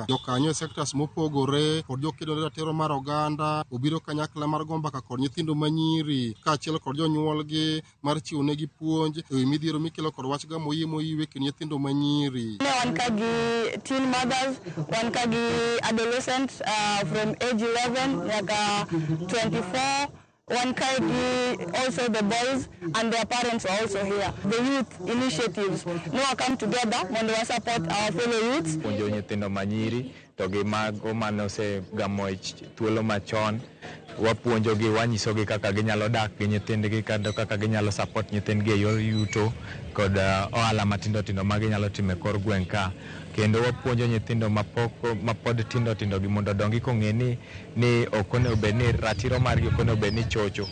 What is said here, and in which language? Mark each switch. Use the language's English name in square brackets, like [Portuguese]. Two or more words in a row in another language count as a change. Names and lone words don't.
[Luo (Kenya and Tanzania)] Jokanyo e sectors mopogore kod jokedo ne ratiro mar oganda obiro kanyakla mar gombaka kod nyithindo manyiri ka achiel kod jonyuolgi mar chiwo negi puonj e wi midhiero mikelo kod wach gamo yie moiwe kind nyithindo manyiri. Wan ka gi [English] teen mothers, [Luo (Kenya and Tanzania)] wan ka gi [English] adolescents from age 11 like 24, one also the boys and their parents are also here. The youth initiatives now come together when we support our fellow youths. [Luo (Kenya and Tanzania)] Puonjo nyithindo manyiri to gi mago manose gamo thuolo machon wapuonjogi wanyisogi kaka ginyalo dak gi nyithindgi kendo kaka ginyalo support nyithindgi e yor yuto kod ohala matindo tindo ma ginyalo timo e kor gweng' ka kendo wapuonjo nyithindo mapod tindo tindo gi mondo dongi kong'e ni okone obedni ratiro margi okone obedni chocho.